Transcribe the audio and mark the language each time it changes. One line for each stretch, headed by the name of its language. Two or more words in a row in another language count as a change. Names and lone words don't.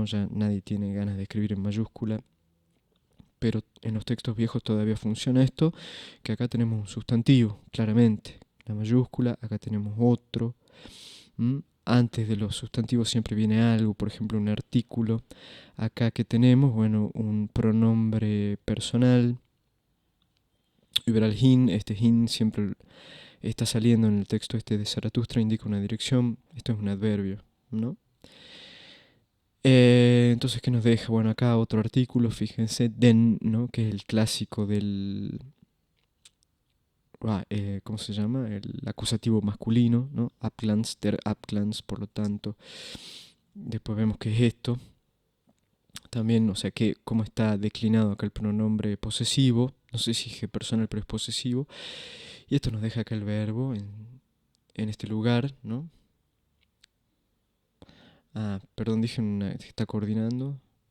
Spanish: Ya nadie tiene ganas de escribir en mayúscula, pero en los textos viejos todavía funciona esto, que acá tenemos un sustantivo, claramente, la mayúscula, acá tenemos otro. Antes de los sustantivos siempre viene algo, por ejemplo un artículo. Acá que tenemos, bueno, un pronombre personal.
German: Überall hin,
Spanish: este hin siempre está saliendo en el texto este de Zaratustra, indica una dirección. Esto es un adverbio, ¿no? Entonces, ¿qué nos deja? Bueno, acá otro artículo, fíjense, den, ¿no? Que es el clásico del... ¿cómo se llama? El acusativo masculino, ¿no?
German: Abglanz, der Abglanz,
Spanish: por lo tanto. Después vemos qué es esto. También, o sea, cómo está declinado acá el pronombre posesivo. No sé si es personal, pero es posesivo. Y esto nos deja acá el verbo en este lugar, ¿no? Perdón, dije que está coordinando.